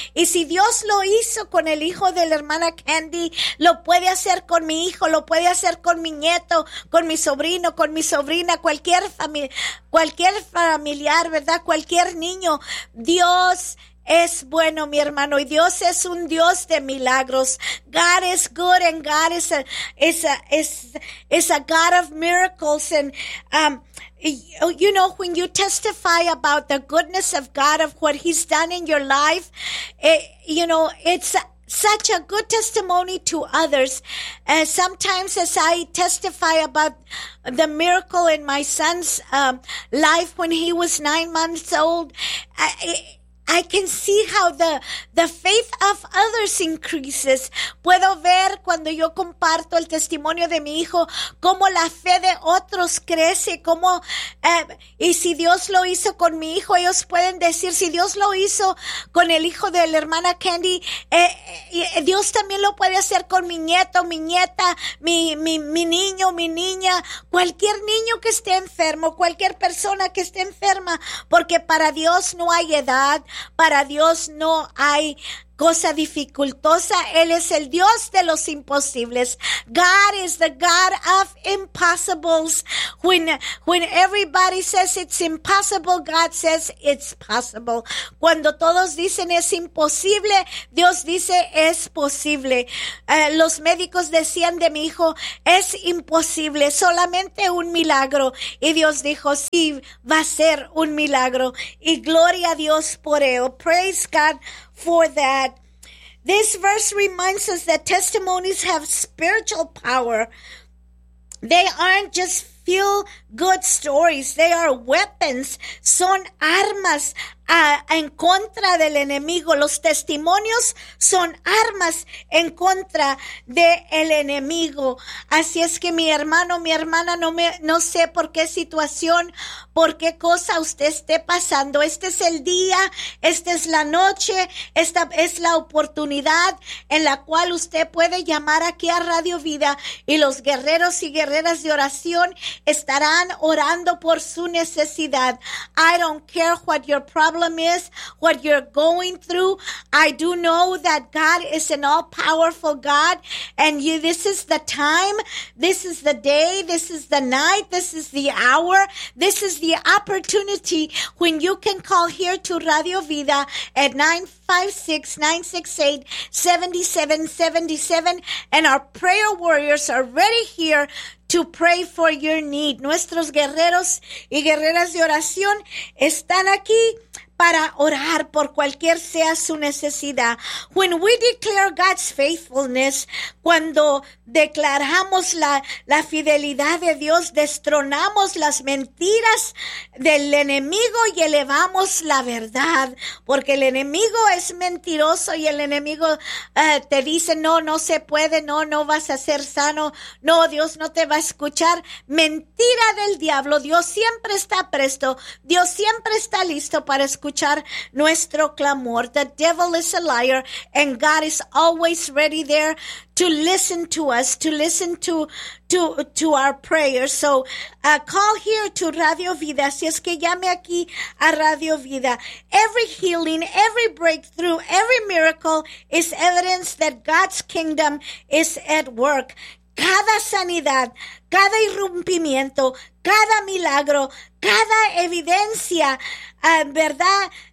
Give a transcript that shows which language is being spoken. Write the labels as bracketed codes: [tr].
[es] Y si Dios lo hizo con el hijo de la hermana Candy, lo puede hacer con mi hijo, lo puede hacer con mi nieto, con mi sobrino, con mi sobrina, cualquier familiar, ¿verdad? Cualquier niño. Dios es bueno, mi hermano, y Dios es un Dios de milagros. [en] God is good and God is a God of miracles. And you know, when you testify about the goodness of God, of what he's done in your life, it's such a good testimony to others. And sometimes as I testify about the miracle in my son's life when he was 9 months old, I can see how the faith of others increases. [es] Puedo ver cuando yo comparto el testimonio de mi hijo, cómo la fe de otros crece, y si Dios lo hizo con mi hijo, ellos pueden decir, si Dios lo hizo con el hijo de la hermana Candy, Dios también lo puede hacer con mi nieto, mi nieta, mi niño, mi niña, cualquier niño que esté enfermo, cualquier persona que esté enferma, porque para Dios no hay edad. Para Dios no hay cosa dificultosa. Él es el Dios de los imposibles. [en] God is the God of impossibles. When everybody says it's impossible, God says it's possible. [es] Cuando todos dicen es imposible, Dios dice es posible. Los médicos decían de mi hijo, es imposible, solamente un milagro. Y Dios dijo, sí, va a ser un milagro. Y gloria a Dios por ello. [en] Praise God for that. This verse reminds us that testimonies have spiritual power. They aren't just feel good stories. They are weapons. [es] Son armas en contra del enemigo. Los testimonios son armas en contra del enemigo. Así es que mi hermano, mi hermana, no sé por qué situación, por qué cosa usted esté pasando. Este es el día, esta es la noche, esta es la oportunidad en la cual usted puede llamar aquí a Radio Vida y los guerreros y guerreras de oración estarán orando por su necesidad. [en] I don't care what your problem is, what you're going through. I do know that God is an all-powerful God, and this is the time, this is the day, this is the night, this is the hour, this is the opportunity when you can call here to Radio Vida at 956-968-7777, and our prayer warriors are ready here to pray for your need. [es] Nuestros guerreros y guerreras de oración están aquí para orar por cualquier sea su necesidad. [en] When we declare God's faithfulness, [es] cuando declaramos la fidelidad de Dios, destronamos las mentiras del enemigo y elevamos la verdad, porque el enemigo es mentiroso y el enemigo te dice, no se puede, no vas a ser sano, no, Dios no te va a escuchar. Mentira del diablo. Dios siempre está presto, Dios siempre está listo para escuchar nuestro clamor. [en] The devil is a liar and God is always ready there to listen to us, to listen to our prayers. So call here to Radio Vida. [es] Si es que llame aquí a Radio Vida. [en] Every healing, every breakthrough, every miracle is evidence that God's kingdom is at work. [es] cada sanidad, cada irrumpimiento, cada milagro, cada evidencia, ¿verdad?